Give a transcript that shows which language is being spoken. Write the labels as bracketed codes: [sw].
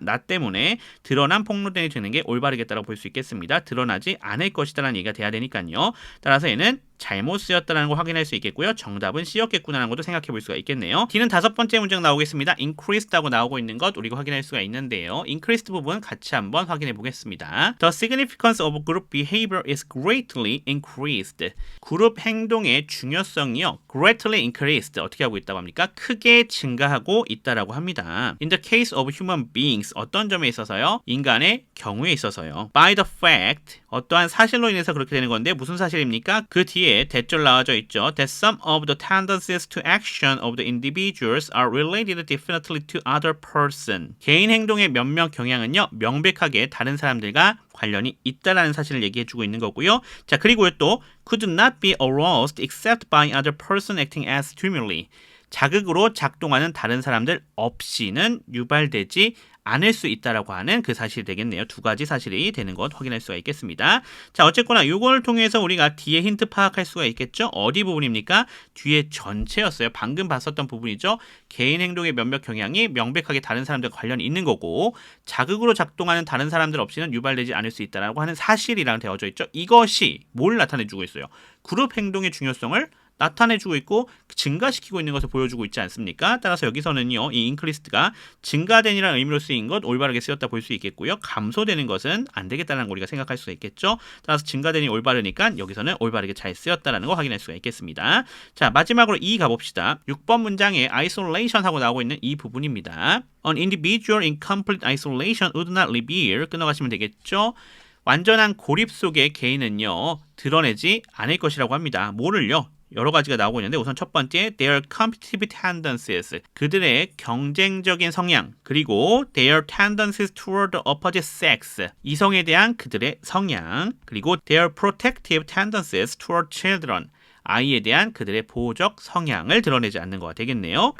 [ko] 나 때문에 드러난 폭로된이 되는 게 올바르겠다라고 볼 수 있겠습니다. 드러나지 않을 것이다라는 얘기가 돼야 되니까요. 따라서 얘는 잘못 쓰였다는 걸 확인할 수 있겠고요. 정답은 C였겠구나라는 것도 생각해 볼 수가 있겠네요. D는 다섯 번째 문장 나오겠습니다. increased하고 나오고 있는 것 우리가 확인할 수가 있는데요. increased 부분 같이 한번 확인해 보겠습니다. [en] The significance of group behavior is greatly increased. [ko] 그룹 행동의 중요성이요. [en] greatly increased. [ko] 어떻게 하고 있다고 합니까? 크게 증가하고 있다라고 합니다. [en] In the case of human beings. [ko] 어떤 점에 있어서요? 인간의 경우에 있어서요. [en] By the fact. [ko] 어떠한 사실로 인해서 그렇게 되는 건데 무슨 사실입니까? 그 뒤에 대절 나와져 있죠. [en] That some of the tendencies to action of the individuals are related definitely to other person. [ko] 개인 행동의 몇몇 경향은요. 명백하게 다른 사람들과 관련이 있다라는 사실을 얘기해주고 있는 거고요. 자, 그리고 또 [en] could not be aroused except by other person acting as stimuli. [ko] 자극으로 작동하는 다른 사람들 없이는 유발되지 않을 수 있다라고 하는 그 사실이 되겠네요. 두 가지 사실이 되는 것 확인할 수가 있겠습니다. 자, 어쨌거나 이걸 통해서 우리가 뒤에 힌트 파악할 수가 있겠죠. 어디 부분입니까? 뒤에 전체였어요. 방금 봤었던 부분이죠. 개인 행동의 몇몇 경향이 명백하게 다른 사람들과 관련이 있는 거고 자극으로 작동하는 다른 사람들 없이는 유발되지 않을 수 있다라고 하는 사실이랑 되어져 있죠. 이것이 뭘 나타내주고 있어요? 그룹 행동의 중요성을 나타내주고 있고 증가시키고 있는 것을 보여주고 있지 않습니까? 따라서 여기서는요. 이 increased가 증가된이라는 의미로 쓰인 것 올바르게 쓰였다 볼 수 있겠고요. 감소되는 것은 안 되겠다는 거 우리가 생각할 수가 있겠죠. 따라서 증가된이 올바르니까 여기서는 올바르게 잘 쓰였다는 거 확인할 수가 있겠습니다. 자, 마지막으로 2 가봅시다. 6번 문장에 isolation 하고 나오고 있는 이 부분입니다. An individual in complete isolation would not reveal. 끊어가시면 되겠죠. 완전한 고립 속의 개인은요. 드러내지 않을 것이라고 합니다. 뭐를요? 여러 가지가 나오고 있는데 우선 첫 번째 [en] their competitive tendencies [ko] 그들의 경쟁적인 성향 그리고 [en] their tendencies toward the opposite sex [ko] 이성에 대한 그들의 성향 그리고 [en] their protective tendencies toward children [ko] 아이에 대한 그들의 보호적 성향을 드러내지 않는 거가 되겠네요.